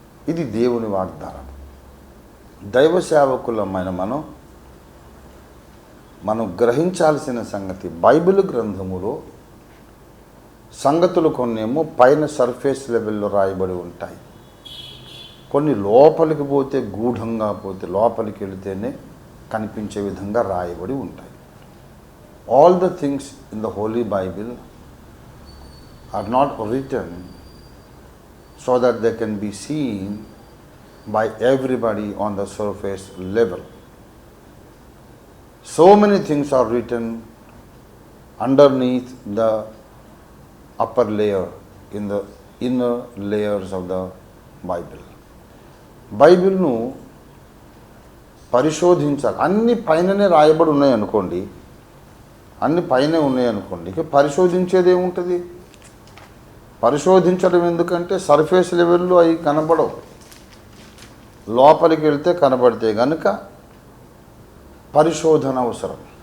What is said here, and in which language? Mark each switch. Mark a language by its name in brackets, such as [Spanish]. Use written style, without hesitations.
[Telugu] ఇది దేవుని వాగ్దానం. దైవ సేవకులమైన మనం గ్రహించాల్సిన సంగతి, బైబిల్ గ్రంథములో సంగతులు కొన్నేమో పైన సర్ఫేస్ లెవెల్లో రాయబడి ఉంటాయి, కొన్ని లోపలికి పోతే, గూఢంగా పోతే, లోపలికి వెళితేనే కనిపించే విధంగా రాయబడి ఉంటాయి. [English] All the things in the holy Bible are not written so that they can be seen by everybody on the surface level. So many things are written underneath the upper layer, in the inner layers of the Bible. [Telugu] బైబిల్ను పరిశోధించాలి. అన్ని పైననే రాయబడి ఉన్నాయనుకోండి, అన్ని పైనే ఉన్నాయనుకోండి, ఇక పరిశోధించేది ఏముంటుంది? పరిశోధించడం ఎందుకంటే సర్ఫేస్ లెవెల్లో అవి కనబడవు, లోపలికి వెళ్తే కనబడితే కనుక పరిశోధన అవసరం.